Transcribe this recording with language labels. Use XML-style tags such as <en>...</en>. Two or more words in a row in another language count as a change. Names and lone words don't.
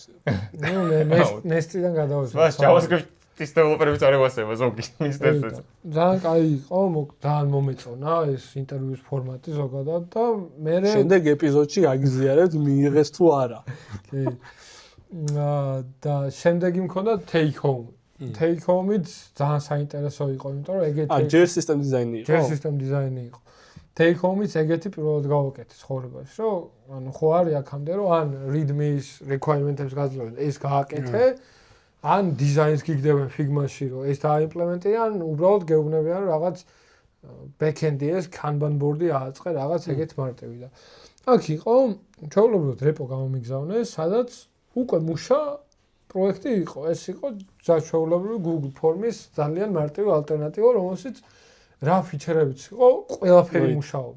<ka>ნუ მე Nest-დან გადავასვლა. მას JavaScript-ის developer-ებიც არ ევასება ზოგი ინსტანციაზე. ძალიან კაი იყო, ძალიან მომეწონა ეს ინტერვიუს ფორმატი ზოგადად და მე შემდეგ ეპიზოდში აგზიარებთ მიიღეს თუ არა. კი. და შემდეგი მქონდა</ka> <en>take home. Take home-</en> <ka>იც ძალიან საინტერესო იყო, იმიტომ რომ ეგეთი ჯერ</ka> <en>system design-</en> <ka>ი იყო. ჯერ</ka> <en>system design-</en> <ka>ი იყო.</ka> <en>Take home-</en> <ka>იც ეგეთი პირველად გავაკეთე ცხოვრებაში, რომ ანუ ხო არის აქამდე რომ ან readme-ის requirement-ებს გაძლევენ, ეს გააკეთე, ან design-ს გიგდებენ Figma-ში, რომ ეს დააიმპლემენტირონ, უბრალოდ გეუბნებიან რომ რაღაც back-end-ი ეს</ka> <en>Kanban board-</en> <ka>ი ააწყე რაღაც ეგეთ მარტივი და აქ იყო ჩვეულებრივად repo გამომიგზავნეს, სადაც უკვე მუშა პროექტი იყო, ეს იყო ჩვეულებრივი Google Form-ის ძალიან მარტივი ალტერნატივა, რომელშიც რა ფიჩერებიც იყო, ყველაფერი მუშაობდა.</ka>